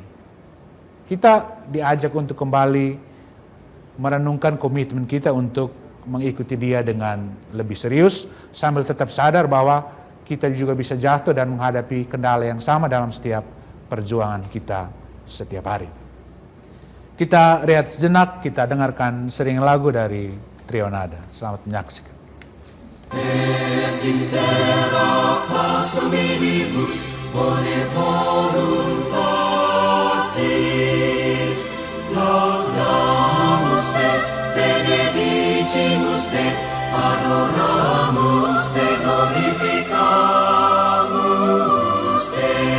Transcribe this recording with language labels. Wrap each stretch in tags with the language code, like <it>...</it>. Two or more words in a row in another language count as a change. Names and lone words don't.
<id>Kita diajak untuk kembali merenungkan komitmen kita untuk mengikuti dia dengan lebih serius, sambil tetap sadar bahwa kita juga bisa jatuh dan menghadapi kendala yang sama dalam setiap perjuangan kita setiap hari. Kita rehat sejenak, kita dengarkan sering lagu dari Trio Nada. Selamat menyaksikan.</id> <la>Et intera pax hominibus bone voluntatis laudamus te, benedicimus te, adoramus te, glorificamus te.</la>